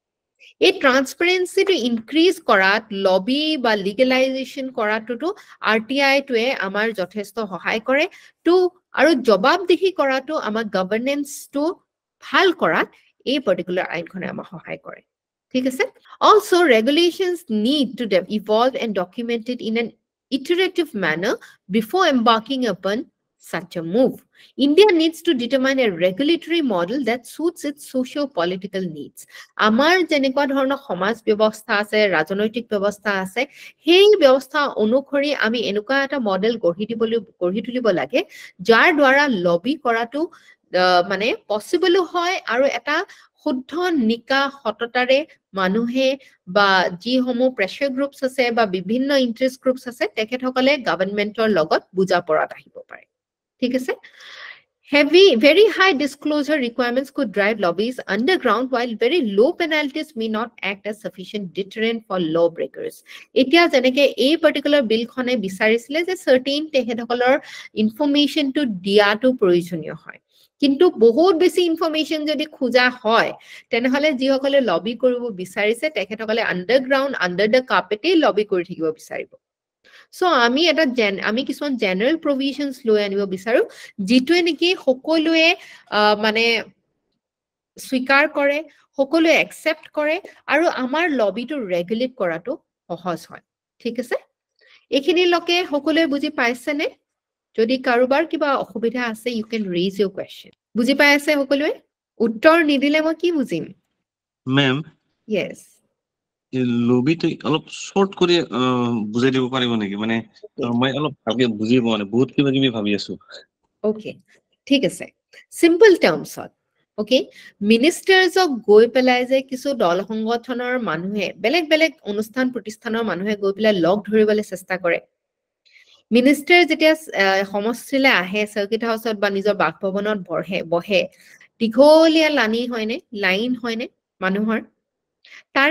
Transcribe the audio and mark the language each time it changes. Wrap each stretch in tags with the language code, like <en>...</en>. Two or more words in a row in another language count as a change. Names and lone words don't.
<as>এই</as> <en>transparency increase</en> <as>কৰাত লবি বা লিগেলাইজেশন কৰাটো আৰটিআই টোৱে আমাৰ যথেষ্ট সহায় কৰে টু আৰু জবাবদিহি কৰাটো আমাৰ গভৰ্নেন্সটো ভাল কৰাত এই পাৰ্টিকুলাৰ আইনখনে আমাক সহায় কৰে ঠিক আছে</as> <en>also regulations need to evolve and document it in an iterative manner before embarking upon such a move India needs to determine a regulatory model that suits its socio-political needs</en> <as>আমাৰ যেনেকুৱা ধৰণৰ সমাজ ব্যৱস্থা আছে ৰাজনৈতিক ব্যৱস্থা আছে সেই ব্যৱস্থা অনুসৰি আমি এনেকুৱা এটা মডেল গঢ়ি তুলিব লাগে যাৰ দ্বাৰা লবি কৰাটো মানে পসিবল হয় আৰু এটা শুদ্ধ নিকা সততাৰে মানুহে বা যিসমূহ</as> <en>pressure groups</en> <as>আছে বা বিভিন্ন</as> <en>interest groups</en> <as>আছে তেখেতসকলে গভৰ্ণমেন্টৰ লগত বুজা পৰাত আহিব পাৰে ঠিক আছে</as> <en>very high disclosure requirements could drive lobbies underground while very low penalties may not act as sufficient deterrent for lawbreakers</en> <as>এতিয়া যেনেকে এই</as> <en>particular bill খনে</en> <as>বিচাৰিছিলে যে certain তেখেতসকলৰ</as> <en>information to</en> <as>দিয়াটো প্ৰয়োজনীয় হয় কিন্তু বহুত বেছি ইনফৰমেশন যদি খোজা হয় তেনেহলে যিসকলে লবি কৰিব বিচাৰিছে তেখেতসকলে</as> <en>underground under the carpet</en> <as>লবি কৰি থাকিব বিচাৰিব সো আমি কিছুমান</as> <en>general provisions</en> <as>লৈ আনিব বিচাৰো যিটোৱে নেকি সকলোৱে মানে স্বীকাৰ কৰে সকলোৱে একচেপ্ট কৰে আৰু আমাৰ লবিটো ৰেগুলেট কৰাটো সহজ হয় ঠিক আছে এইখিনি লকে সকলোৱে বুজি পাইছেনে যদি কাৰোবাৰ কিবা অসুবিধা আছে</as> <en>you can raise your question</en> <as>বুজি পাই আছে সকলোৱে উত্তৰ নিদিলে মই কি বুজিম</as> <en>মেম yes</en> <as>লবিটো অলপ শৰ্ট কৰি বুজাই দিব পাৰিব নেকি মানে মই অলপ ভালকে বুজি পোৱা নাই বহুত কিবা কিবি ভাবি আছো okay ঠিক আছে</as> <en>simple terms okay ministers</en> <as>গৈ পেলাই যে কিছু দল সংগঠনৰ মানুহে বেলেগ বেলেগ অনুষ্ঠান প্ৰতিষ্ঠানৰ মানুহে গৈ পেলাই লগ ধৰিবলৈ চেষ্টা কৰে মিনিষ্টাৰ যেতিয়া সমষ্টিলে আহে</as> <en>circuit house</en> <as>বা নিজৰ বাসভৱনত বহে দীঘলীয়া লাইন হয়নে মানুহৰ তাৰে</as>